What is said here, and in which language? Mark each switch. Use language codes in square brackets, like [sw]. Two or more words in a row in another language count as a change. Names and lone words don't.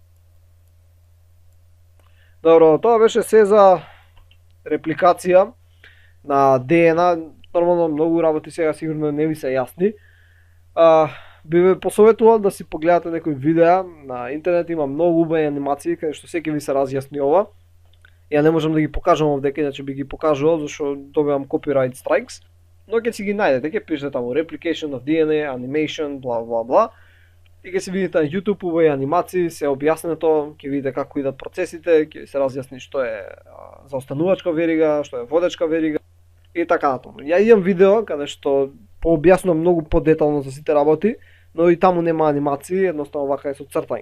[mk] Добро, тоа беше се за репликација на ДНА. Нормално многу работи сега сигурно не ви се јасни. Би ве посоветувал да си погледате некои видеа на интернет, има многу убави анимации каде што секој ви се разјасни ова. Ја не можам да ги покажам овдека, иначе би ги покажувал зашто добивам [en] copyright strikes. [mk] Но ќе си ги најдете, ќе пишете таму [en] replication of DNA, animation, [mk] бла бла бла. И ќе се видите на YouTube убави анимации, се објаснето, ќе видите како идат процесите, ќе се разјасни што е заостанувачка верига, што е водечка верига и така натаму. Ја имам видео каде што пообјаснувам многу подетално за сите работи, но и таму нема анимации, едноставно вака е со цртање.